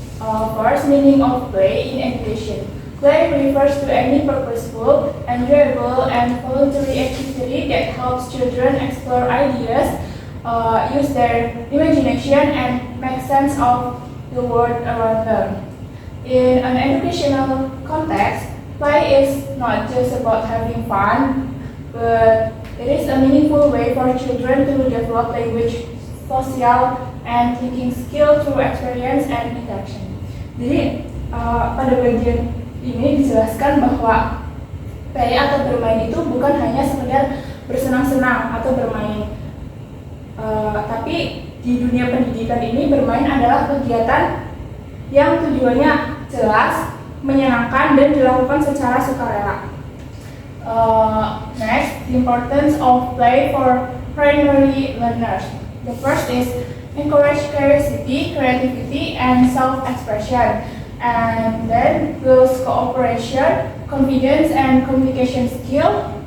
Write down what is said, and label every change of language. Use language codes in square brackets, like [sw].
[en] First, meaning of play in education. Play refers to any purposeful, enjoyable, and voluntary activity that helps children explore ideas, use their imagination, and make sense of the world around them. In an educational context, play is not just about having fun, but it is a meaningful way for children to develop language, social, and thinking skill through experience and interaction. [id] Jadi, pada bagian ini dijelaskan bahwa play atau bermain itu bukan hanya sekedar bersenang-senang atau bermain, tapi di dunia pendidikan ini bermain adalah kegiatan yang tujuannya jelas, menyenangkan, dan dilakukan secara sukarela. [en] Next, the importance of play for primary learners. The first is encourage curiosity, creativity, and self-expression, and then builds cooperation, confidence, and communication skill.